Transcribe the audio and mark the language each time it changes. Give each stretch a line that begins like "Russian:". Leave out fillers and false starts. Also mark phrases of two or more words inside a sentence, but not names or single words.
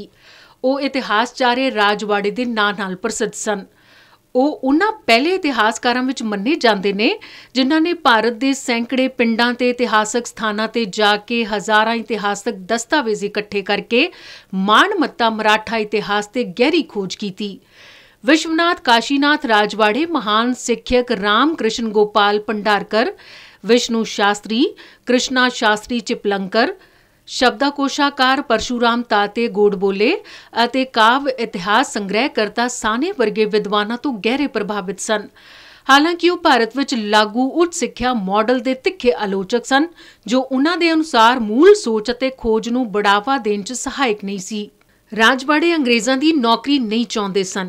Punjabi: ਉਹ ਇਤਿਹਾਸਚਾਰੇ ਰਾਜਵਾੜੇ ਦੇ ਨਾਂ ਨਾਲ ਪ੍ਰਸਿੱਧ ਸਨ। ਉਹ ਉਹਨਾਂ ਪਹਿਲੇ ਇਤਿਹਾਸਕਾਰਾਂ ਵਿੱਚ ਮੰਨੇ ਜਾਂਦੇ ਨੇ ਜਿਨ੍ਹਾਂ ਨੇ ਭਾਰਤ ਦੇ ਸੈਂਕੜੇ ਪਿੰਡਾਂ ਤੇ ਇਤਿਹਾਸਕ ਸਥਾਨਾਂ ਤੇ ਜਾ ਕੇ ਹਜ਼ਾਰਾਂ ਇਤਿਹਾਸਕ ਦਸਤਾਵੇਜ਼ ਇਕੱਠੇ ਕਰਕੇ ਮਾਣਮੱਤਾ ਮਰਾਠਾ ਇਤਿਹਾਸ ਤੇ ਗਹਿਰੀ ਖੋਜ ਕੀਤੀ। ਵਿਸ਼ਵਨਾਥ ਕਾਸ਼ੀਨਾਥ ਰਾਜਵਾੜੇ ਮਹਾਨ ਸਿੱਖਿਅਕ ਰਾਮ ਕ੍ਰਿਸ਼ਨ ਗੋਪਾਲ ਭੰਡਾਰਕਰ, ਵਿਸ਼ਨੂੰ ਸ਼ਾਸਤਰੀ, ਕ੍ਰਿਸ਼ਨਾ ਸ਼ਾਸਤਰੀ ਚਿਪਲੂੰਕਰ, ਸ਼ਬਦਕੋਸ਼ਕਾਰ ਪਰਸ਼ੂਰਾਮ ਤਾਤੇ ਗੋਡਬੋਲੇ ਅਤੇ ਕਾਵ ਇਤਿਹਾਸ ਸੰਗ੍ਰਹਿਕਰਤਾ ਸਾਨੇ ਵਰਗੇ ਵਿਦਵਾਨਾਂ ਤੋਂ ਗਹਿਰੇ ਪ੍ਰਭਾਵਿਤ ਸਨ। ਹਾਲਾਂਕਿ ਉਹ ਭਾਰਤ ਵਿੱਚ ਲਾਗੂ ਉੱਚ ਸਿੱਖਿਆ ਮਾਡਲ ਦੇ ਤਿੱਖੇ ਆਲੋਚਕ ਸਨ, ਜੋ ਉਹਨਾਂ ਦੇ ਅਨੁਸਾਰ ਮੂਲ ਸੋਚ ਅਤੇ ਖੋਜ ਨੂੰ ਬੜਾਵਾ ਦੇਣ 'ਚ ਸਹਾਇਕ ਨਹੀਂ ਸੀ। ਰਾਜਵਾੜੇ ਅੰਗਰੇਜ਼ਾਂ ਦੀ ਨੌਕਰੀ ਨਹੀਂ ਚਾਹੁੰਦੇ ਸਨ।